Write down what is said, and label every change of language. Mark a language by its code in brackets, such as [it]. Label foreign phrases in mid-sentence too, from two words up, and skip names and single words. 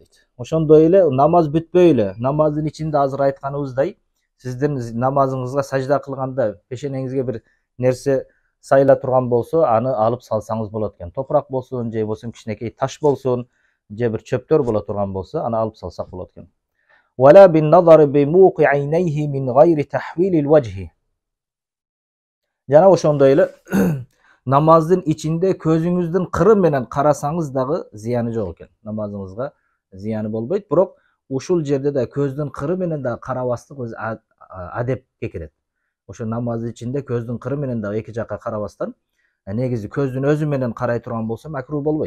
[ky] Ошондой эле намаз бүтпөй эле, намаздын ичинде азыр айтканыбыздай, сиздин намазыңызга сажда кылганда пешенеңизге бир нерсе сайла турган болсо, аны алып салсаңыз болот экен. Топурак болсун, же болсун кичинекей таш болсун, же бир чөптөр боло турган болсо, аны алып салсак болот экен. [ar] ولا بالنظر بموق عينيه من غير تحويل الوجه. [ky] Жана ошондой эле намаздын ичинде көзүңүздүн кыры менен карасаңыз дагы зыяны жок экен. Намазыңызга зыяны болбойт, бирок ушул жерде да көздүн кыры менен да карабастык өз адепке кирет. Ошо намаздын ичинде көздүн кыры менен да эки жакка карабастан негизи көздүн өзү менен карай турган болсо макруh болбойт.